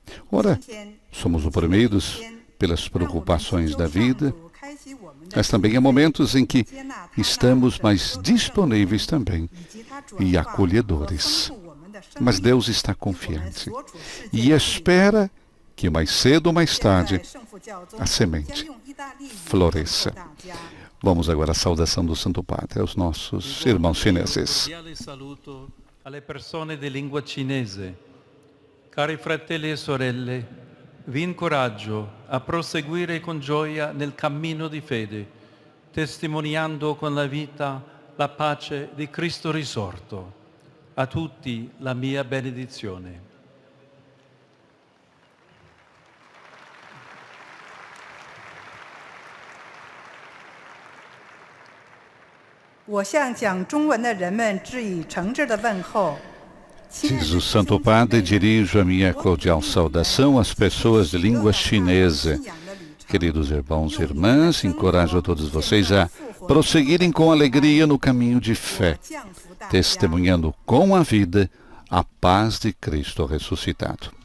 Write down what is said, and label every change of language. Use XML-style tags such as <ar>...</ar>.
<pt>Ora, somos oprimidos pelas preocupações da vida, mas também há momentos em que estamos mais disponíveis também e acolhedores. Mas Deus está confiante e espera que mais cedo ou mais tarde a semente floresça. Vamos agora à saudação do Santo Padre aos nossos irmãos chineses.</pt> <it>Saluto alle persone di lingua cinese. Cari fratelli e sorelle, vi incoraggio a proseguire con gioia nel cammino di fede, testimoniando con la vita la pace di Cristo risorto. A tutti la mia benedizione.</it> <zh>我向讲中文的人们致以诚挚的问候。</zh> <pt>Diz o Santo Padre, dirijo a minha cordial saudação às pessoas de língua chinesa. Queridos irmãos e irmãs, encorajo a todos vocês a prosseguirem com alegria no caminho de fé, testemunhando com a vida a paz de Cristo ressuscitado.</pt>